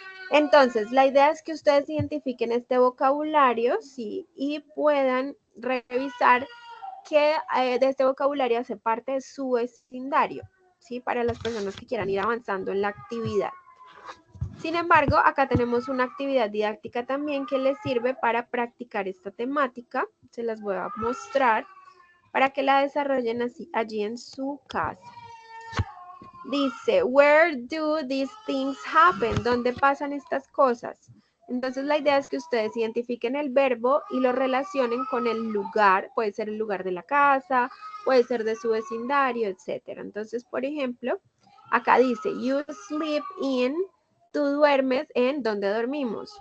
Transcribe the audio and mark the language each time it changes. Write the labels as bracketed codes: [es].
[es] Entonces, la idea es que ustedes identifiquen este vocabulario, sí, y puedan revisar qué de este vocabulario hace parte de su vecindario, sí, para las personas que quieran ir avanzando en la actividad. Sin embargo, acá tenemos una actividad didáctica también que les sirve para practicar esta temática. Se las voy a mostrar para que la desarrollen así, allí en su casa. [en] Dice, where do these things happen? [es] ¿Dónde pasan estas cosas? Entonces la idea es que ustedes identifiquen el verbo y lo relacionen con el lugar. Puede ser el lugar de la casa, puede ser de su vecindario, etc. Entonces, por ejemplo, acá dice, [en] you sleep in, [es] tú duermes en, ¿dónde dormimos?